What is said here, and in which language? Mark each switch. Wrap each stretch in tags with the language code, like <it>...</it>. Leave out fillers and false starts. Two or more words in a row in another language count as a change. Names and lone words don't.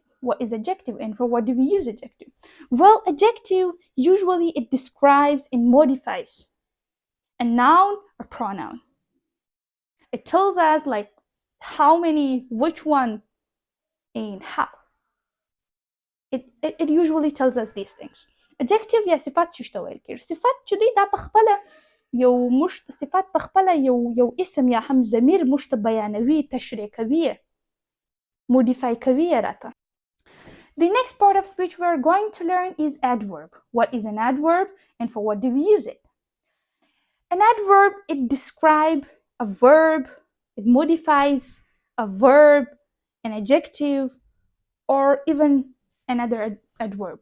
<en>What is adjective and for what do we use adjective? Well, adjective usually it describes and modifies a noun or pronoun. It tells us like how many, which one, and how. It usually tells us these things.</en> <ps>Adjective یا صفت چې شته ویل کېږي. صفت چې دی دا په خپله یو صفت په خپله یو اسم یا هم ضمیر موږ ته بیانوي، تشریح کوي، modify کوي راته.</ps> <en>The next part of speech we are going to learn is adverb. What is an adverb and for what do we use it? An adverb, it describes a verb, it modifies a verb, an adjective, or even another adverb.</en>